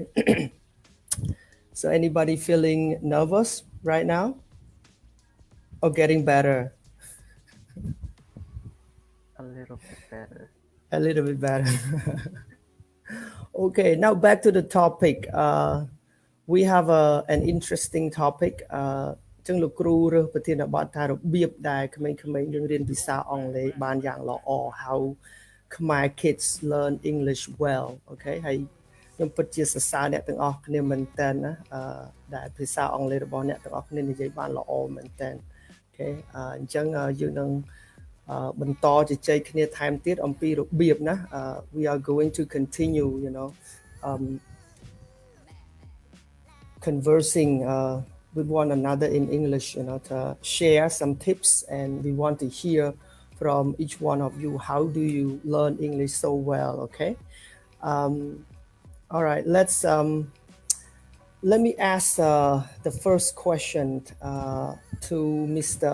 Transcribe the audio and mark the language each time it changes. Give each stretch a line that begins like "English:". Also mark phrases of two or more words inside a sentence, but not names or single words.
English: So anybody feeling nervous right now? Or getting better? A little bit better. A little bit better. Okay, now back to the topic. We have an interesting topic.
Khmer: ចឹងលោកគ្រូរើសប្រធានបទថារបៀបដែលក្មេងៗយើងរៀនភាសាអង់គ្លេសបានយ៉ាងល្អ
English: how Khmer kids learn English well.
Khmer: Okay ហើយខ្ញុំពិតជាសរសើរអ្នកទាំងអស់គ្នាមែនតើណាដែលភាសាអង់គ្លេសរបស់អ្នកទាំងអស់គ្នានិយាយបានល្អមែនតើ Okay អញ្ចឹងយើងនឹងបន្តជជែកគ្នាថែមទៀតអំពីរបៀបណា
English: we are going to continue conversing with one another in English to share some tips and we want to hear from each one of you how do you learn English so well okay all right let me ask the first question to Mr.